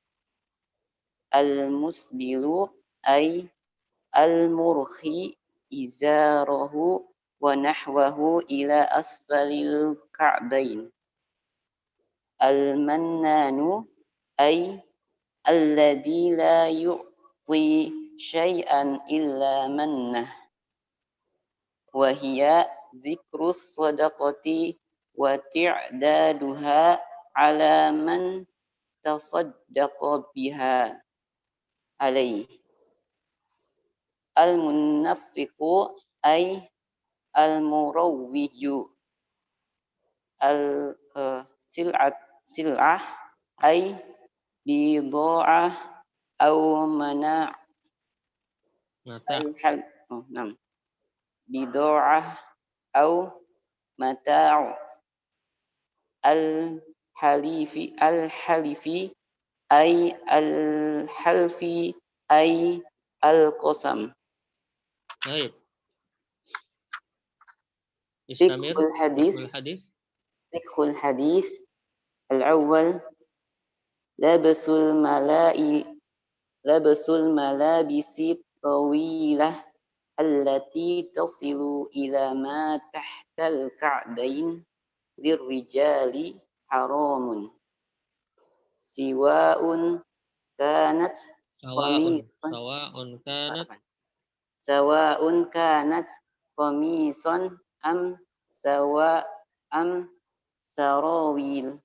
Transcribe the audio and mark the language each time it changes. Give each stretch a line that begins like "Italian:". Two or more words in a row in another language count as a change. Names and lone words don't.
Arabic: المسبل أي المرخي إزاره ونحوه إلى أسفل الكعبين المنان أي الذي لا يعطي شيئا إلا منه وهي ذكر الصدقة وتعدادها على من تصدق بها عليه المنفق أي المروج سلعة أي بضاعة أو مناع' بضاعة أو متاع الحالف أي الحلف أي القسم. Baik. Istamir. فقه الحديث الأول لبس الملابس الطويلة التي تصل إلى ما تحت الكعبين للرجال حرام سواء كانت قميصا أم سراويل.